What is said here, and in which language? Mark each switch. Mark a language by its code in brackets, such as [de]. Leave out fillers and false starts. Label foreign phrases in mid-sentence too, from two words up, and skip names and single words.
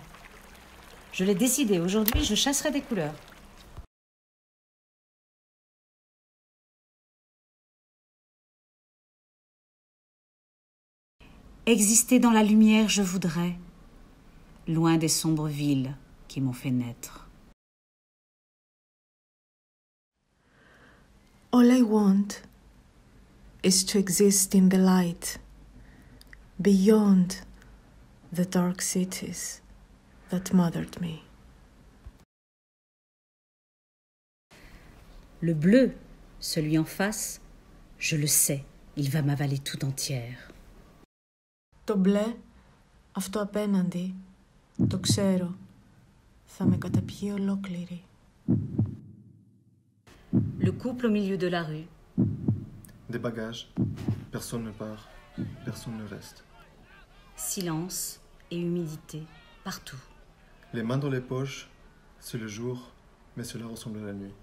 [fr] Je l'ai décidé, aujourd'hui je chasserai des couleurs. Exister dans la lumière, je voudrais, loin des sombres villes qui m'ont fait naître. [en] All I want is to exist in the light, beyond the dark cities that mothered me. [fr] Le bleu, celui en face, je le sais, il va m'avaler tout entière. [el] Το μπλε, αυτό απέναντι, το ξέρω, θα με καταπιεί ολόκληρη. [fr] Le couple au milieu de la rue. Des bagages, personne ne part, personne ne reste. Silence et humidité partout. Les mains dans les poches, c'est le jour, mais cela ressemble à la nuit.